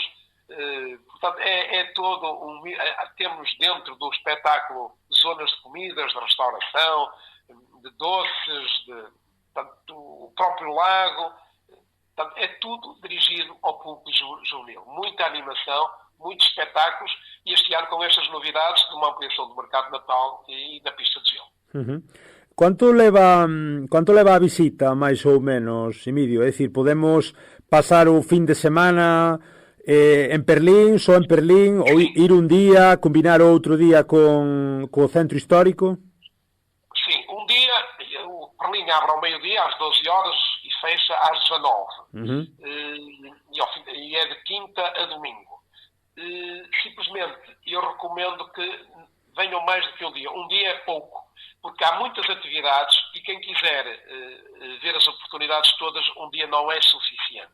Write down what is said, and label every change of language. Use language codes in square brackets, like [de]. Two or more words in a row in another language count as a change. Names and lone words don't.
[pt] Portanto, é todo temos dentro do espetáculo zonas de comidas, de restauração, de doces, o próprio lago. Portanto, é tudo dirigido ao público juvenil. Muita animação, muitos espetáculos, e este ano com estas novidades de uma ampliação do mercado de Natal e da pista de gelo. [gl] Quanto leva a visita, máis ou menos, Emílio? É dicir, podemos pasar o fin de semana en Perlín, só en Perlín, ou ir un día, combinar outro día con o centro histórico? [pt] Sim, um dia, o Perlín abre ao meio-dia, às 12 horas, e fecha às 19. E é de quinta a domingo. Simplesmente, eu recomendo que venham mais do que um dia. Um dia é pouco, porque há muitas atividades e quem quiser ver as oportunidades todas, um dia não é suficiente.